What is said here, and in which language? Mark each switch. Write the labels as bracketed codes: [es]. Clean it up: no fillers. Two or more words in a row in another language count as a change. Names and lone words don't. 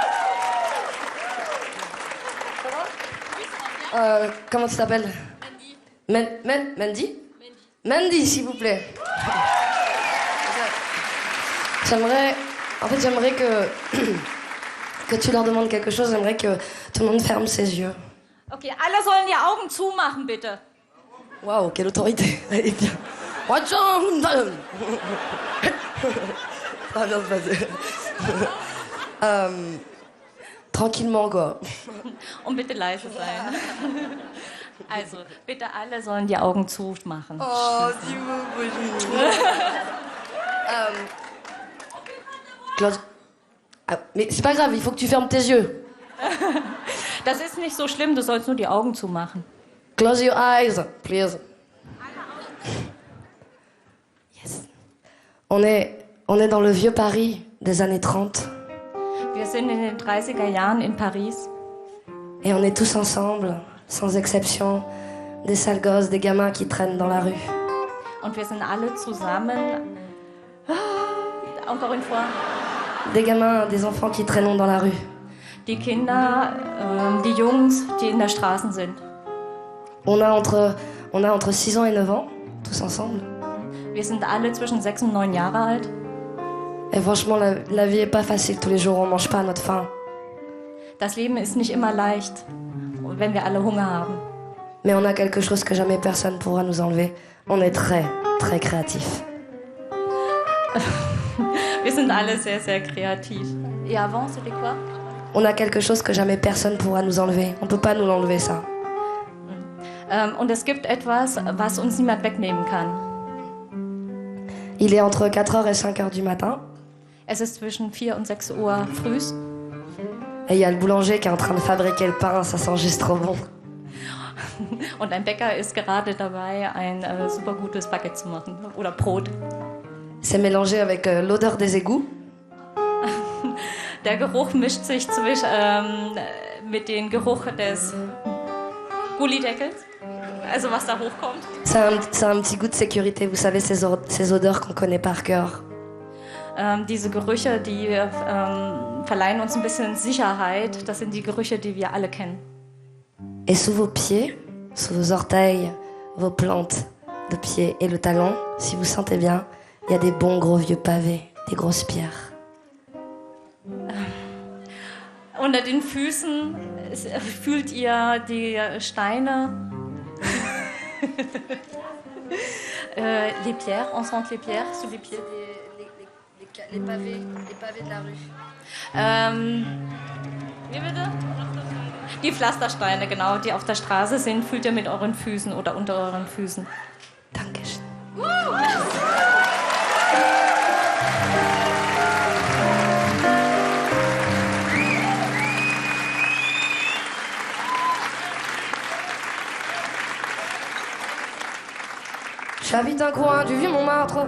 [fr] Ça va? Comment tu t'appelles? Mandy? Mandy, s'il vous plaît. J'aimerais que tu leur demandes quelque chose. J'aimerais que tout le monde ferme ses yeux. [de] Okay, alle sollen die Augen zumachen, bitte. [fr] Waouh, quelle autorité. Allez, bien. Ça va bien se passer. Tranquillement, quoi. [de] Und bitte leise sein. Also, bitte alle sollen die Augen zumachen. [fr] Oh, s'il vous plaît. Claude. Ah, mais c'est pas grave, il faut que tu fermes tes yeux. [de] Das ist nicht so schlimm, du sollst nur die Augen zumachen. [en] Close your eyes, please. Yes. [fr] On est dans le vieux Paris des années 30. [de] Wir sind in den 30er Jahren in Paris. [fr] Et on est tous ensemble, sans exception, des sales gosses, des gamins qui traînent dans la rue. [de] Und wir sind alle zusammen. [fr] Encore une fois. Des gamins, des enfants qui traînent dans la rue. [de] Die Kinder, die Jungs, die in der Straße sind. [fr] On a entre 6 ans et 9 ans, tous ensemble. [de] Wir sind alle zwischen 6 und 9 Jahre alt. [fr] Et franchement, la vie est pas facile. Tous les jours, on mange pas à notre faim. [de] Das Leben ist nicht immer leicht, wenn wir alle Hunger haben. [fr] Mais on a quelque chose que jamais personne pourra nous enlever. On est très, très créatifs. [de] Wir sind alle sehr, sehr kreativ. [fr] Et avant, c'était quoi? On a quelque chose que jamais personne pourra nous enlever. On peut pas nous l'enlever, ça. [de] Und es gibt etwas, was uns niemand wegnehmen kann. [fr] Il est entre 4h et 5h du matin. [de] Es ist zwischen 4 und 6 Uhr frühs. [fr] Et il y a le boulanger qui est en train de fabriquer le pain. Ça sent juste trop bon. [de] Und ein Bäcker ist gerade dabei, ein super gutes Baguette zu machen. Oder Brot. [fr] C'est mélangé avec l'odeur des égouts. [de] Der Geruch mischt sich mit dem Geruch des Gullideckels. Also was da hochkommt. [fr] C'est un petit goût de sécurité. Vous savez, ces odeurs qu'on connaît par cœur. [de] Diese Gerüche, die verleihen uns ein bisschen Sicherheit. Das sind die Gerüche, die wir alle kennen. [fr] Et sous vos pieds, sous vos orteils, vos plantes de pied et le talon, si vous sentez bien, il y a des bons gros vieux pavés, des grosses pierres. [de] Unter den Füßen fühlt ihr die Steine. [fr] Les pierres, on sent les pierres sous les pieds. Les pavés de la rue. [de] Wie bitte? Die Pflastersteine, genau, die auf der Straße sind, fühlt ihr mit euren Füßen oder unter euren Füßen. Dankeschön. [fr] J'habite un coin du vieux Montmartre.